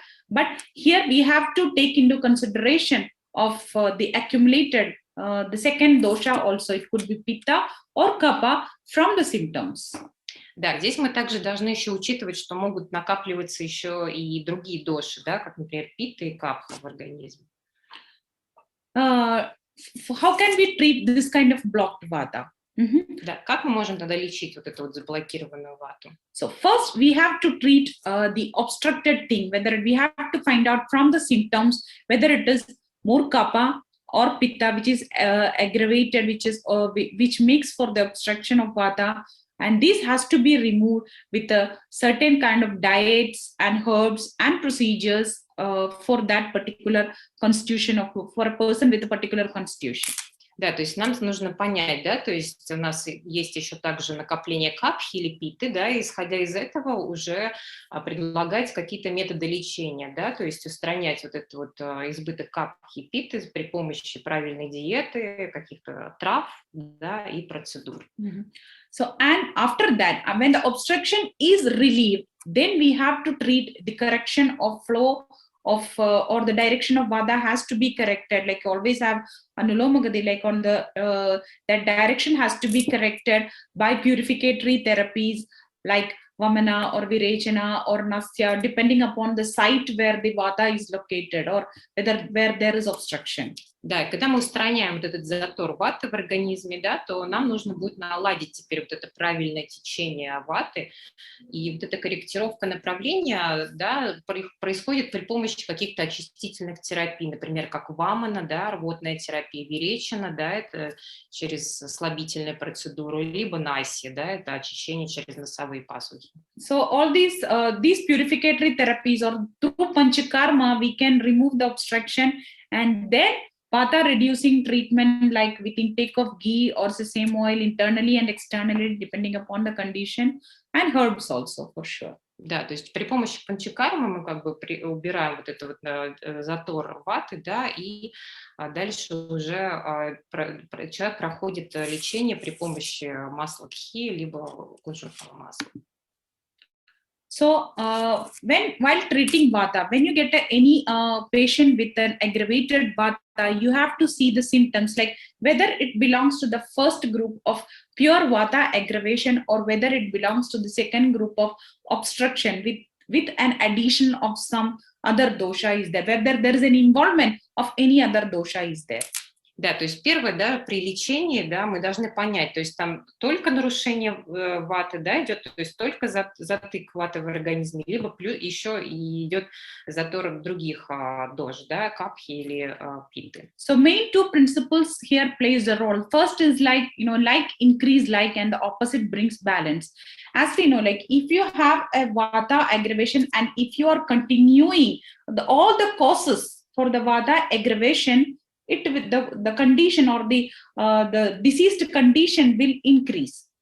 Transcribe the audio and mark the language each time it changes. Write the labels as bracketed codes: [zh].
[en] But here we have to take into consideration of the accumulated the second dosha also. It could be pitta or kapha from the symptoms. [ru] Да, здесь мы также должны еще учитывать, что могут накапливаться еще и другие доши, да, как, например, питта и капха в организме. [en] How can we treat this kind of blocked vata? [ru] Да, как мы можем тогда лечить вот эту вот заблокированную вату? [en] So first we have to treat the obstructed thing, whether we have to find out from the symptoms whether it is more kapha or pitta which is aggravated, which makes for the obstruction of vata, and this has to be removed with a certain kind of diets and herbs and procedures for that particular constitution for a person with a particular constitution. [ru] Да, то есть нам нужно понять, да, то есть у нас есть еще также накопление капхи или питы, да, и исходя из этого уже предлагать какие-то методы лечения, да, то есть устранять вот этот вот избыток капхи и питы при помощи правильной диеты, каких-то трав, да, и процедур. [en] So, and after that, when the obstruction is relieved, then we have to treat the correction of flow of or the direction of vata has to be corrected. Like always have anuloma gati, like on the that direction has to be corrected by purificatory therapies like vamana or virechana or nasya, depending upon the site where the vata is located or where there is obstruction. [ru] Да, и когда мы устраняем вот этот затор ваты в организме, да, то нам нужно будет наладить теперь вот это правильное течение ваты, и вот эта корректировка направления, да, происходит при помощи каких-то очистительных терапий, например, как вамана, да, рвотная терапия, виречана, да, это через слабительную процедуру, либо наси, да, это очищение через носовые пазухи. [en] So all these purificatory therapies or through panchakarma we can remove the obstruction, and then vata reducing treatment like with intake of ghee or sesame oil internally and externally depending upon the condition, and herbs also for sure. [ru] Да, то есть при помощи панчакармы мы как бы убираем вот этот вот затор ваты, да, и дальше уже человек проходит лечение при помощи масла гхи либо кунжутного масла. [en] So while treating vata, when you get any patient with an aggravated vata, you have to see the symptoms, like whether it belongs to the first group of pure vata aggravation or whether it belongs to the second group of obstruction with an addition of some other dosha is there, whether there is an involvement of any other dosha is there. [ru] Да, то есть первое, да, при лечении, да, мы должны понять, то есть там только нарушение ваты, да, идет, то есть только затык ваты в организме, либо плюс еще и идет затор других дож, да, капхи или питы. [en] So main two principles here plays a role. First is like, like increase like, and the opposite brings balance. As we know, like if you have a vata aggravation and if you are continuing all the causes for the vata aggravation, the condition or the diseased condition will increase.